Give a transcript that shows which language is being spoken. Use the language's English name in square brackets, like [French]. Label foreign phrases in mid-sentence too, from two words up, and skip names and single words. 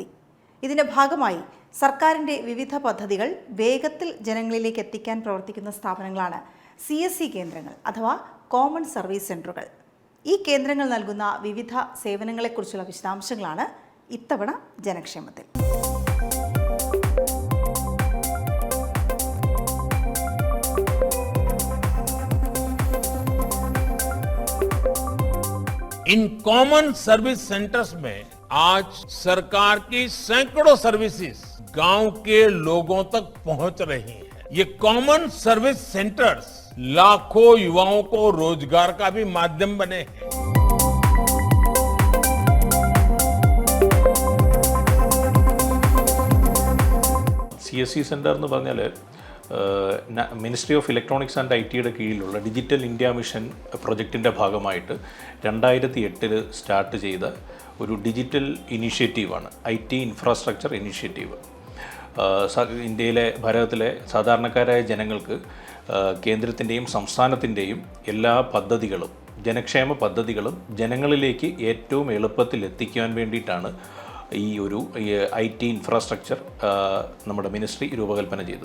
[Malayalam] ഇതിൻ്റെ ഭാഗമായി സർക്കാരിൻ്റെ വിവിധ പദ്ധതികൾ വേഗത്തിൽ ജനങ്ങളിലേക്ക് എത്തിക്കാൻ പ്രവർത്തിക്കുന്ന സ്ഥാപനങ്ങളാണ് CSC കേന്ദ്രങ്ങൾ അഥവാ [English] common service [Malayalam] സെൻ്ററുകൾ. ഈ കേന്ദ്രങ്ങൾ നൽകുന്ന വിവിധ സേവനങ്ങളെക്കുറിച്ചുള്ള വിശദാംശങ്ങളാണ് ഇത്തവണ ജനക്ഷേമത്തിൽ. [Hindi] इन [English] common service centers [Hindi] में आज सरकार की सैकड़ों सर्विसेज गांव के लोगों तक पहुंच रही हैं। ये [English] common service centers [Hindi] लाखों युवाओं को रोजगार का भी माध्यम बने हैं. [Malayalam] CSC സെന്റർ എന്ന് പറഞ്ഞാൽ [English] ministry of electronics and IT [Malayalam] കീഴിലുള്ള [English] Digital India Mission [Malayalam] പ്രൊജക്റ്റിൻ്റെ ഭാഗമായിട്ട് 2008 സ്റ്റാർട്ട് ചെയ്ത ഒരു [English] digital initiative IT infrastructure initiative. [Malayalam] ഇന്ത്യയിലെ ഭാരതത്തിലെ സാധാരണക്കാരായ ജനങ്ങൾക്ക് കേന്ദ്രത്തിൻ്റെയും സംസ്ഥാനത്തിൻ്റെയും എല്ലാ പദ്ധതികളും ജനക്ഷേമ പദ്ധതികളും ജനങ്ങളിലേക്ക് ഏറ്റവും എളുപ്പത്തിൽ എത്തിക്കാൻ വേണ്ടിയിട്ടാണ് ഈ ഒരു [English] IT infrastructure [Malayalam] നമ്മുടെ മിനിസ്ട്രി രൂപകൽപ്പന ചെയ്തത്.